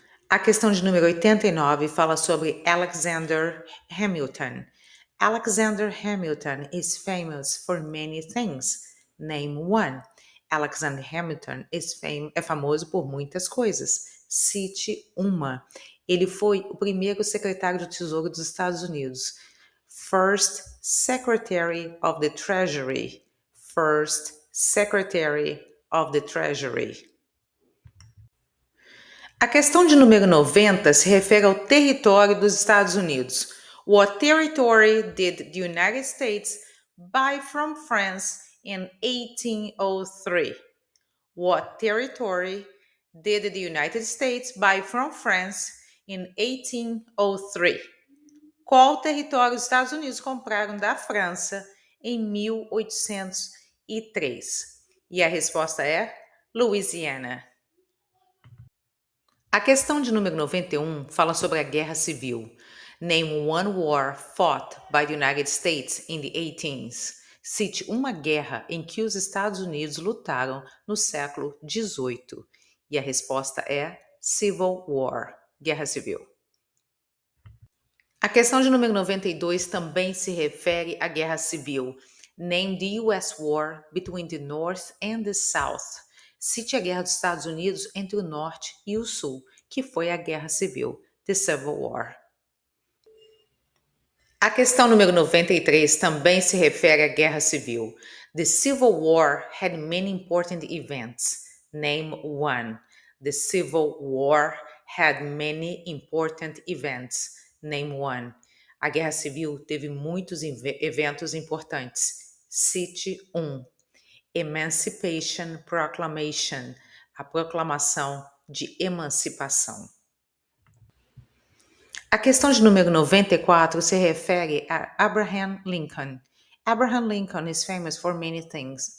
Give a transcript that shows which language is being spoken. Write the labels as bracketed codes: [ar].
[pt] A questão de número 89 fala sobre Alexander Hamilton. [en] Alexander Hamilton is famous for many things. Name one. [pt] Alexander Hamilton é famoso por muitas coisas. Cite uma. Ele foi o primeiro secretário do Tesouro dos Estados Unidos. [en] First Secretary of the Treasury. First Secretary of the Treasury. [pt] A questão de número 90 se refere ao território dos Estados Unidos. [en] What territory did the United States buy from France in 1803? What territory did the United States buy from France in 1803? [pt] Qual território os Estados Unidos compraram da França em 1803? E a resposta é Louisiana. A questão de número 91 fala sobre a Guerra Civil. [en] Name one war fought by the United States in the 18th. [pt] Cite uma guerra em que os Estados Unidos lutaram no século XVIII. E a resposta é [en] Civil War, [pt] Guerra Civil. A questão de número 92 também se refere à Guerra Civil. [en] Name the US War between the North and the South. [pt] Cite a Guerra dos Estados Unidos entre o Norte e o Sul, que foi a Guerra Civil, [en] the Civil War. [pt] A questão número 93 também se refere à Guerra Civil. [en] The Civil War had many important events. Name one. The Civil War had many important events. Name one. [pt] A Guerra Civil teve muitos eventos importantes. Cite um. [en] Emancipation Proclamation, [pt] a proclamação de emancipação. A questão de número 94 se refere a Abraham Lincoln. [en] Abraham Lincoln is famous for many things.